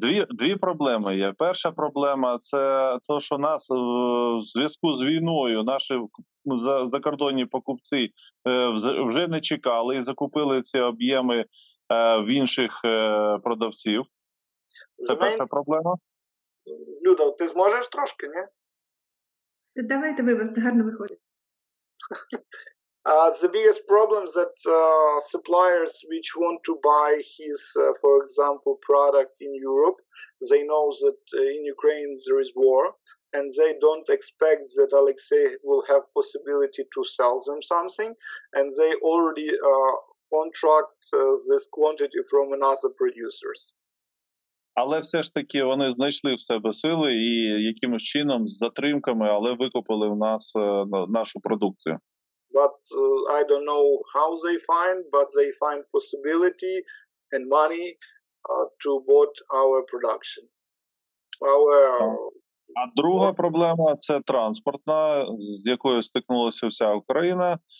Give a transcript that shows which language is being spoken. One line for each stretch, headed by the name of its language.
Ukrainian: Дві проблеми є. Перша проблема – це те, що нас в зв'язку з війною наші закордонні покупці вже не чекали і закупили ці об'єми в інших продавців. Це перша проблема. Люда, ти зможеш трошки, ні? Давайте ви, вас гарно виходить.
English: The biggest problem that suppliers which want to buy his, for example, product in Europe, they know that in Ukraine there is war, and they don't expect that Olexiy will have possibility to sell them something, and they already contract this quantity from another producers.
Ukrainian: Але все ж таки вони знайшли в себе сили і якимось чином з затримками, але викупили в нас нашу продукцію.
English: But I don't know how they find, but they find possibility and money to bought our production.
Ukrainian: А друга проблема – це транспортна, з якою стикнулася вся Україна.